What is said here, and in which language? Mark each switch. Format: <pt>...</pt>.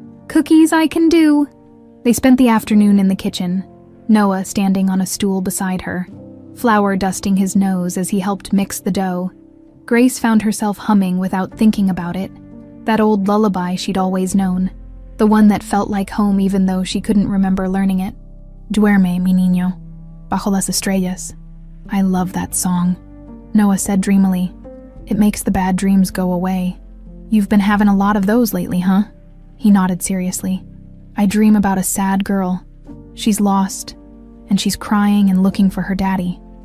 <en>"Cookies I can do." They spent the afternoon in the kitchen, Noah standing on a stool beside her, flour dusting his nose as he helped mix the dough. Grace found herself humming without thinking about it, that old lullaby she'd always known, the one that felt like home even though she couldn't remember learning it.</en> <es>"Duerme, mi niño, bajo las estrellas."</es> <en>"I love that song," Noah said dreamily. "It makes the bad dreams go away." "You've been having a lot of those lately, huh?" He nodded seriously. "I dream about a sad girl. She's lost, and she's crying and looking for her daddy."</en>